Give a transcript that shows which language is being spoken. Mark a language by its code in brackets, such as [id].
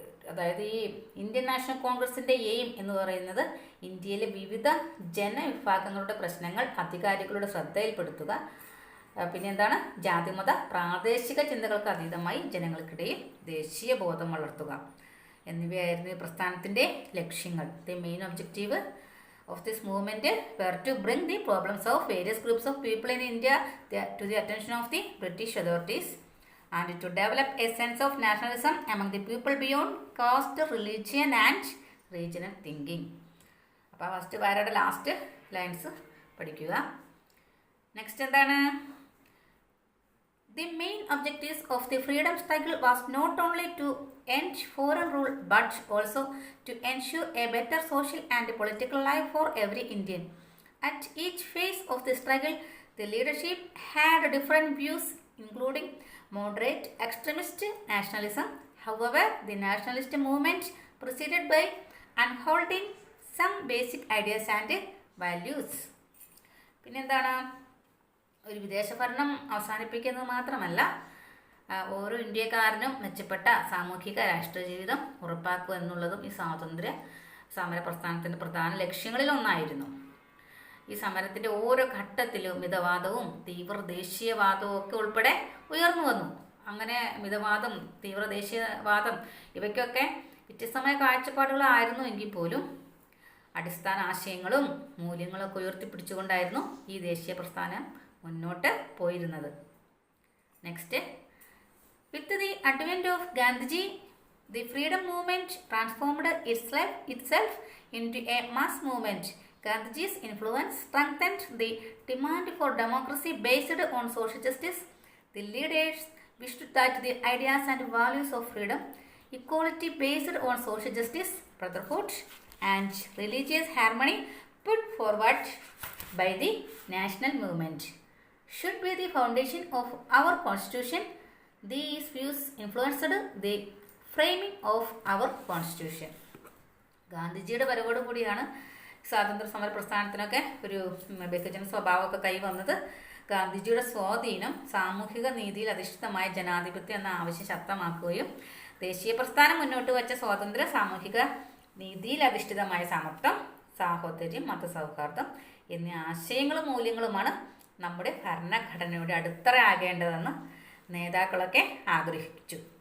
[ml] അതായത് ഈ Indian national കോൺഗ്രസിൻ്റെ എയിം എന്ന് പറയുന്നത് ഇന്ത്യയിലെ വിവിധ ജനവിഭാഗങ്ങളുടെ പ്രശ്നങ്ങൾ അധികാരികളുടെ ശ്രദ്ധയിൽപ്പെടുത്തുക, പിന്നെ എന്താണ് ജാതിമത പ്രാദേശിക ചിന്തകൾക്ക് അതീതമായി ജനങ്ങൾക്കിടയിൽ ദേശീയ ബോധം വളർത്തുക എന്നിവയായിരുന്നു ഈ പ്രസ്ഥാനത്തിൻ്റെ ലക്ഷ്യങ്ങൾ. [en] The main objective of this movement were to bring the problems of various groups of people in India to the attention of the British authorities and to develop a sense of nationalism among the people beyond caste, religion and regional thinking. [ml] അപ്പോൾ first വാരയുടെ last lines പഠിക്കുക. Next എന്താണ്? [en] The main objectives of the freedom struggle was not only to end foreign rule but also to ensure a better social and political life for every Indian. At each phase of the struggle, the leadership had different views, including moderate extremist nationalism. However, the nationalist movement proceeded by unholding some basic ideas and values. [ml] പിന്നെന്താണ്? ഒരു വിദേശ ഭരണം അവസാനിപ്പിക്കുന്നത് മാത്രമല്ല, ഓരോ ഇന്ത്യക്കാരനും മെച്ചപ്പെട്ട സാമൂഹിക രാഷ്ട്രീയ ജീവിതം ഉറപ്പാക്കുക എന്നുള്ളതും ഈ സ്വാതന്ത്ര്യ സമര പ്രസ്ഥാനത്തിൻ്റെ പ്രധാന ലക്ഷ്യങ്ങളിലൊന്നായിരുന്നു. ഈ സമരത്തിൻ്റെ ഓരോ ഘട്ടത്തിലും മിതവാദവും തീവ്ര ദേശീയവാദവും ഒക്കെ ഉൾപ്പെടെ ഉയർന്നു വന്നു. അങ്ങനെ മിതവാദം, തീവ്ര ദേശീയവാദം ഇവയ്ക്കൊക്കെ വ്യത്യസ്തമായ കാഴ്ചപ്പാടുകളായിരുന്നു എങ്കിൽ പോലും അടിസ്ഥാന ആശയങ്ങളും മൂല്യങ്ങളൊക്കെ ഉയർത്തിപ്പിടിച്ചുകൊണ്ടായിരുന്നു ഈ ദേശീയ പ്രസ്ഥാനം മുന്നോട്ട് പോയിരുന്നത്. [en] Next, with the advent of Gandhiji, the freedom movement transformed itself into a mass movement. Gandhiji's influence strengthened the demand for democracy based on social justice. The leaders wished that the ideas and values of freedom, equality based on social justice, brotherhood and religious harmony put forward by the national movement should be the foundation of our constitution. These views influenced the framing of our constitution. [ml] ഗാന്ധിജിയുടെ വരവോടു കൂടിയാണ് സ്വാതന്ത്ര്യ സമര പ്രസ്ഥാനത്തിനൊക്കെ ഒരു ബഹുജന സ്വഭാവമൊക്കെ കൈവന്നത്. ഗാന്ധിജിയുടെ സ്വാധീനം സാമൂഹിക നീതിയിൽ അധിഷ്ഠിതമായ ജനാധിപത്യം എന്ന ആവശ്യം ശക്തമാക്കുകയും ദേശീയ പ്രസ്ഥാനം മുന്നോട്ട് വച്ച സ്വാതന്ത്ര്യ സാമൂഹിക നീതിയിൽ അധിഷ്ഠിതമായ സമത്വം, സാഹോദര്യം, മതസൗഹാർദ്ദം എന്നീ ആശയങ്ങളും മൂല്യങ്ങളുമാണ് നമ്മുടെ ഭരണഘടനയുടെ അടിത്തറയാകേണ്ടതെന്ന് നേതാക്കളൊക്കെ ആഗ്രഹിച്ചു.